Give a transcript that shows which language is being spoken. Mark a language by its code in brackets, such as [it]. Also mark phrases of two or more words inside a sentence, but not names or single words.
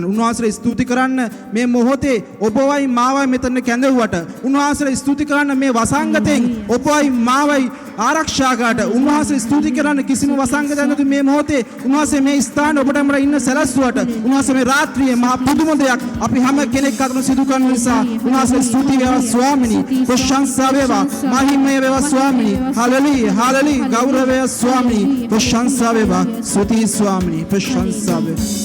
[si] උන්වහන්සේට ස්තුති කරන්න මේ මොහොතේ ඔබවයි මාවයි මෙතන කැඳවුවට, උන්වහන්සේට ස්තුති කරන්න මේ වසංගතෙන් ඔබවයි මාවයි ආරක්ෂා කරට, උන්වහන්සේට ස්තුති කරන්න කිසිම වසංගතයක් නැති මේ මොහොතේ උන්වහන්සේ මේ ස්ථාන ඔබට මට ඉන්න සැලැස්සුවට, උන්වහන්සේ මේ රාත්‍රියේ මහා පුදුම දෙයක් අපි හැම කෙනෙක් අතර සිදු කරන නිසා උන්වහන්සේ ස්තුති වේවා ස්වාමිනී, ප්‍රශංසා වේවා, මහිමය වේවා ස්වාමිනී. හාලෙලූයා, හාලෙලූයා. ගෞරව ස්වාමි ප්‍රශංසා වේවා, ස්තුති ස්වාමි ප්‍රශංසා වේවා.